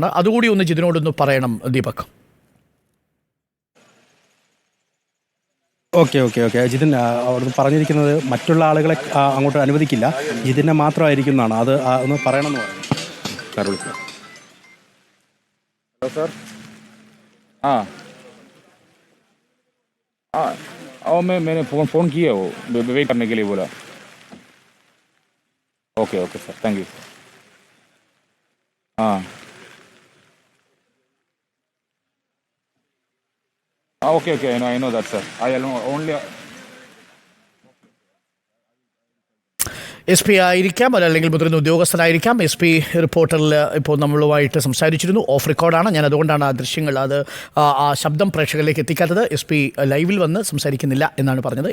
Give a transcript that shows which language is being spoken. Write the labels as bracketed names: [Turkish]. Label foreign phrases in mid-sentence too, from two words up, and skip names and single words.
[Malayalam] അതുകൂടി ഒന്ന് ജിതിനോടൊന്ന് പറയണം ദീപക്. ഓക്കെ. ജിതിൻ അവിടുന്ന് പറഞ്ഞിരിക്കുന്നത് മറ്റുള്ള ആളുകളെ അങ്ങോട്ട് അനുവദിക്കില്ല, ജിതിനെ മാത്രമായിരിക്കും എന്നാണ്. അത് ഒന്ന് പറയണമെന്ന് പറഞ്ഞു. ഹലോ സാർ. [Hindi] मैंने फ़ोन किया, वो वेट करने के लिए बोला. [English] okay sir, thank you. हाँ okay, I know that, sir. I only [Malayalam] SP ആയിരിക്കാം, അല്ലെങ്കിൽ മുതിർന്ന ഉദ്യോഗസ്ഥനായിരിക്കാം. SP റിപ്പോർട്ടറിൽ ഇപ്പോൾ നമ്മളുമായിട്ട് സംസാരിച്ചിരുന്നു. [English] off record ആണ്. [Malayalam] ഞാൻ അതുകൊണ്ടാണ് ആ ദൃശ്യങ്ങൾ, ആ ശബ്ദം പ്രേക്ഷകരിലേക്ക് എത്തിക്കാത്തത്. SP ലൈവിൽ വന്ന് സംസാരിക്കുന്നില്ല എന്നാണ് പറഞ്ഞത്.